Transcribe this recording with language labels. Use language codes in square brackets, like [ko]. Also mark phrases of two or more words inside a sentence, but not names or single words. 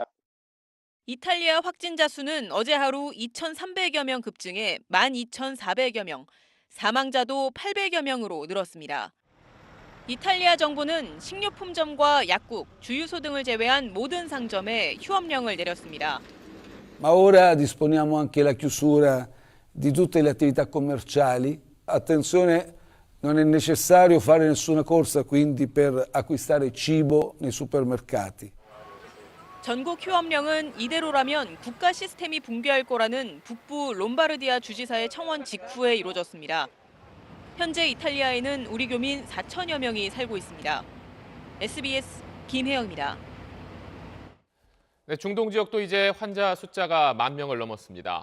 [ko] 이탈리아 확진자 수는 어제 하루 2,300여 명 급증해 12,400여 명, 사망자도 800여 명으로 늘었습니다. 이탈리아 정부는 식료품점과 약국, 주유소 등을 제외한 모든 상점에 휴업령을 내렸습니다. [it] Ma ora disponiamo anche la chiusura di tutte le attività commerciali. Attenzione, non è necessario fare nessuna corsa quindi per acquistare cibo nei supermercati. [ko] 전국 휴업령은 이대로라면 국가 시스템이 붕괴할 거라는 북부 롬바르디아 주지사의 청원 직후에 이루어졌습니다. 현재 이탈리아에는 우리 교민 4천여 명이 살고 있습니다. SBS 김혜영입니다. 네, 중동 지역도 이제 환자 숫자가 10,000명을 넘었습니다.